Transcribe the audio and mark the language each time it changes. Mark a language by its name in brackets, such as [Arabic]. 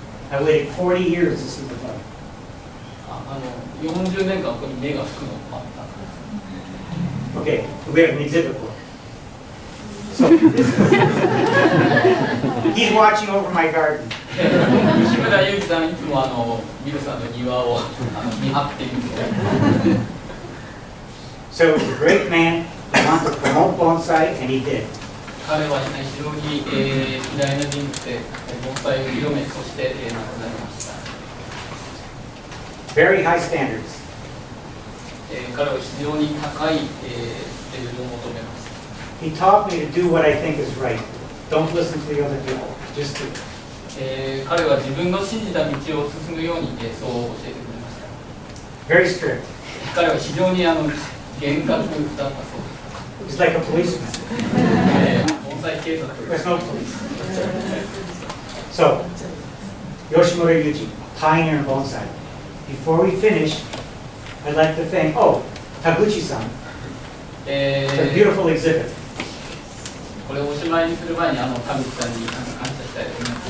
[English] I waited 40 years to see the bud. [Japanese] 40年間ここに芽が吹くのを待ったんです。 [English] Okay, we have an exhibit book. So this is, he's watching over my garden. [Japanese] 吉村祐樹さんいつもビルさんの庭を見張っているので。 [English] So he's a great man. He wanted to promote bonsai, and he did. [Japanese] 彼は非常に偉大な人物で盆栽を広め、そして亡くなりました。 [English] Very high standards. [Japanese] 彼は非常に高いレベルを求めました。 [English] He taught me to do what I think is right. Don't listen to the other people. Just do. [Japanese] 彼は自分の信じた道を進むようにそう教えてくれました。 [English] Very strict. [Japanese] 彼は非常に厳格だったそうです。 [English] He's like a policeman. [Japanese] 盆栽警察。 [English] There's no police. So, Yoshimura Yuji, pioneer in bonsai. Before we finish, I'd like to thank, Taguchi-san, for a beautiful exhibit. [Japanese] これをおしまいにする前に田口さんに感謝したいと思います。